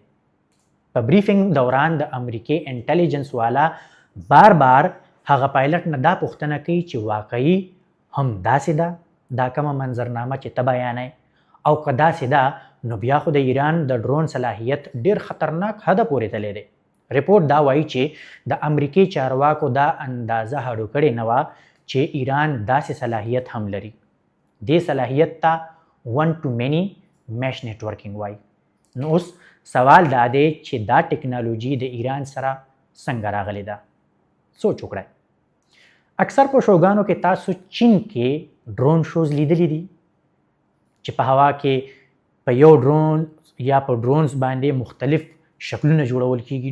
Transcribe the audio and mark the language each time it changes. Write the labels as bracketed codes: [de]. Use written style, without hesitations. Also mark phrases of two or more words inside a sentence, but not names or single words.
[ps] په بریفینګ دوران د امریکې انټیلیجنس والا بار هغه پایلټ نه دا پوښتنه کوي چې واقعي هم داسې ده دا کومه منظرنامه چې ته بیانوې، او که داسې ده نو بیا خو د ایران د ډرون صلاحیت ډیر خطرناک حده پورې تللی دی. ریپورټ دا وایي چې د امریکې چارواکو دا اندازه هډو کړې نه وه چې ایران داسې صلاحیت هم لري. دې صلاحیت ته [en] one to many mesh networking [ps] وایي. نو اوس سوال دا دی چې دا ټکنالوژي د ایران سره څنګه راغلی ده؟ سوچ وکړئ. اکثر په شوګانو کې تاسو چین کې ډرون شوز لیدلی دي چې په هوا کې په یو ډرون یا په ډرونز باندې مختلف شکلونه جوړول کیږي.